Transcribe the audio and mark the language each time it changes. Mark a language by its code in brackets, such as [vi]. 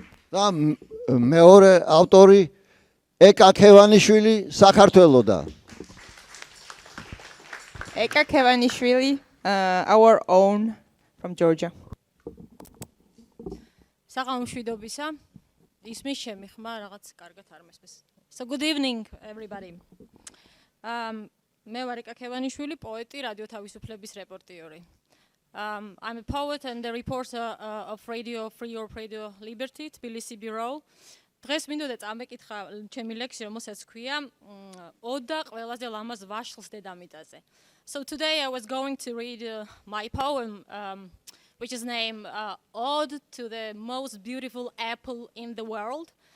[ka] და მეორე ავტორი ეკა ქევანიშვილი საქართველოდან. [en] Eka Kevanishvili, our own from Georgia. [ka] საღამოშვიდობისა. ისმის შემიხმა რაღაც კარგად არ მესმის. [en] So good evening everybody. [ka] მე ვარ ეკა ქევანიშვილი, პოეტი, რადიო თავისუფლების რეპორტიორი. [en] I'm a poet and a reporter of Radio Free Europe Radio Liberty, Tbilisi Bureau. [ka] დღეს მინდოდა წამეკითხა ჩემი ლექსი, რომელსაც ქვია ოდა ყველაზე ლამაზ ვაშლს დედამიწაზე. [en] So today I was going to read my poem, which is named Ode to the Most Beautiful Apple in the World.